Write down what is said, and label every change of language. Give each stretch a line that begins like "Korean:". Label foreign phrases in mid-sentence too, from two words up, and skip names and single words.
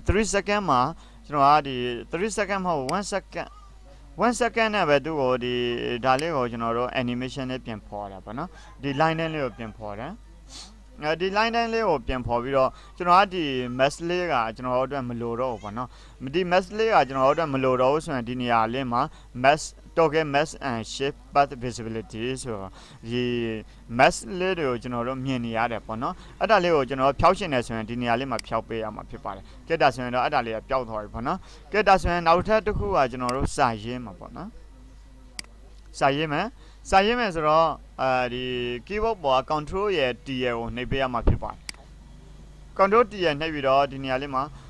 Burmese: 3 second မှာကျွန်တော်ကဒီ3 second မဟုတ်1 second 1 second နဲ့ပဲသူ့ကိုဒီဒါလေးကိုကျွန်တော်တို့ animation နဲ့ပြင်ဖော်တာပေါ့နော်ဒီ line လေးကိုပြင်ဖော်တယ်ဒီ line တိုင်းလေးကိုပြန်ဖော်ပြီးတော့ကျွန်တော်ကဒီ mesh လေးကကျွန်တော်တို့အတွက်မလိုတော့ဘူးပေါ့နော်ဒီ mesh လေးကကျွန်တော်တို့အတွက်မလိုတော့ဘူးဆိုရင် ဒီနေရာလေးမှာ
English: mesh toggle mesh and shape path visibility
Burmese: ဆိုတော့ဒီ mesh လေးတွေကိုကျွန်တော်တို့မြင်နေရတယ်ပေါ့နော်အဲ့ဒါလေးကိုကျွန်တော်ဖြောက်ရှင်နေဆိုရင်ဒီနေရာလေးမှာဖြောက်ပေးရမှာဖြစ်ပါတယ်ကဲဒါဆိုရင်တော့အဲ့ဒါလေးကပျောက်သွားပြီပေါ့နော်ကဲဒါဆိုရင်နောက်ထပ်တစ်ခုကကျွန်တော်တို့စာရေးမှာပေါ့နော်စာရေးမယ်ဆိုတော့ဒီ keyboard ပေါ်က control ရဲ့ T ရဲ့ကိုနှိပ်ပေးရမှာဖြစ်ပါတယ် control T ရဲ့နှိပ်ပြီးတော့ဒီနေရာလေးမှာ